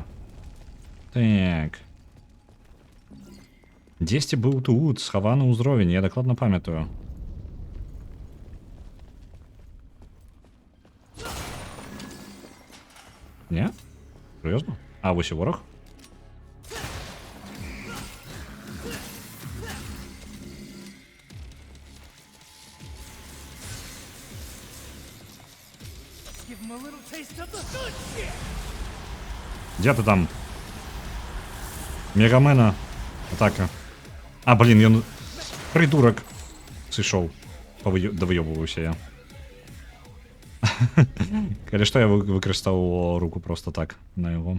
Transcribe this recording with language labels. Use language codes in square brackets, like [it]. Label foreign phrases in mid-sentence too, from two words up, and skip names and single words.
[be] Так. Дзесьці быў тут, схаваны ўзровень, я дакладна памятаю. Не? Серьезно? А, вось і ворог? [en] Give him a little taste of the good shit. [be] Дзе ты там? Мегамена. Атака. А, блин, ён... Придурок. Сышоў. Давыёбываюся я. Калі што я выкарыстаў руку просто так на яго.